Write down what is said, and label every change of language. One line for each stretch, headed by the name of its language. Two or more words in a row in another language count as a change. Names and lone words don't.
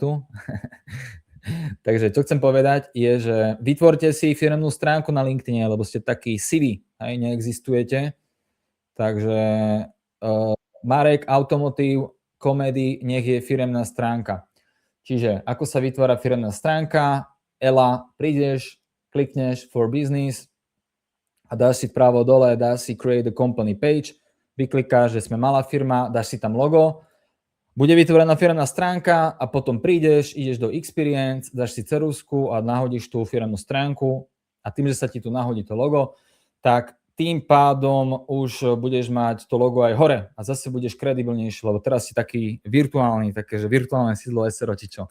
Slovak: Takže čo chcem povedať je, že vytvorte si firemnú stránku na LinkedIne, lebo ste takí siví, neexistujete. Takže Marek, Automotív, Komedy, nech je firemná stránka. Čiže ako sa vytvára firemná stránka? Ela, prídeš, klikneš
English: for business,
Slovak: a dáš si vpravo dole, dáš si
English: create a company page,
Slovak: vyklikáš, že sme malá firma, dáš si tam logo, bude vytvorená firemná stránka a potom prídeš, ideš do Experience, dáš si ceruzku a nahodíš tú firemnú stránku a tým, že sa ti tu nahodí to logo, tak tým pádom už budeš mať to logo aj hore a zase budeš kredibilnejší, lebo teraz si taký virtuálny, také, že virtuálne sídlo SROtičo.